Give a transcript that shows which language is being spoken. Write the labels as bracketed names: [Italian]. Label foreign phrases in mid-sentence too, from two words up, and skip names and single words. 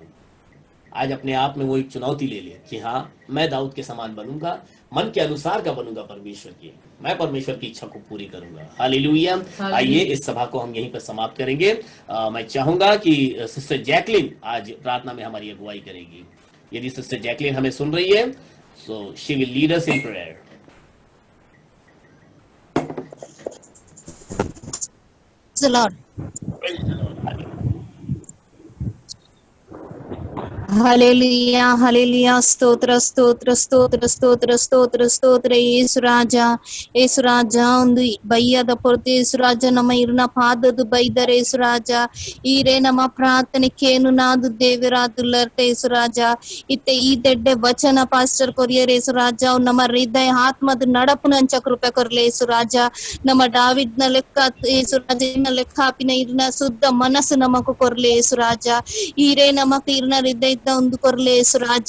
[Hindi] आज अपने आप में वो एक चुनौती ले ले कि हाँ, मैं दाऊद के समान बनूंगा, मन के अनुसार का बनूंगा परमेश्वर की, मैं परमेश्वर की इच्छा को पूरी करूंगा। हालेलुया। आइए इस सभा को हम यहीं पर समाप्त करेंगे। मैं चाहूंगा कि सिस्टर जैकलिन आज प्रार्थना में हमारी अगुवाई करेगी। यदि सिस्टर जैकलिन हमें सुन रही है, [English] so she will lead us in prayer. the Lord. [Hindi] हालेलुया, हालेलुया। स्तोत्र स्तोत्र स्तोत्र स्तोत्र स्तोत्र स्तोत्र [Tulu] ಯೇಸು ರಾಜ ಒಂದು ಬೈಯದ ಪೊರ್ತೆ ಯೇಸು ರಾಜ ನಮ್ಮ ಇರ್ನ ಪಾದದ ಬೈದರೆ ಯೇಸು ರಾಜ ಈರೆ ನಮ್ಮ ಪ್ರಾರ್ಥನೆ ಕೇನು ನಾದು ದೇವರಾದುಲ್ಲರ್ತೆ ಯೇಸು ರಾಜ ಇತ್ತೆ ಈ ದೆಡ್ಡೆ ವಚನ ಪಾಸ್ಟರ್ ಕೊರಿಯರ್ ಯೇಸು ರಾಜ ನಮ್ಮ ಹೃದಯ ಆತ್ಮದ ನಡಪುನಂಚ ಕೃಪೆ ಕೊರ್ಲೆ ಯೇಸು ರಾಜ ನಮ್ಮ ಡಾವಿಡ್ನ ಲೆಕ್ಕ ಯೇಸು ರಾಜ ಲೆಕ್ಕ ಹಾಪಿನ ಇರ್ನ ಶುದ್ಧ ಮನಸ್ಸು ನಮಕು ಕೊರ್ಲೆ ಯೇಸು ರಾಜ ಈರೆ ನಮಕ್ ಇರ್ನ ಹೃದಯ ಒಂದು ಕೊರ್ಲೆ ಯೇಸು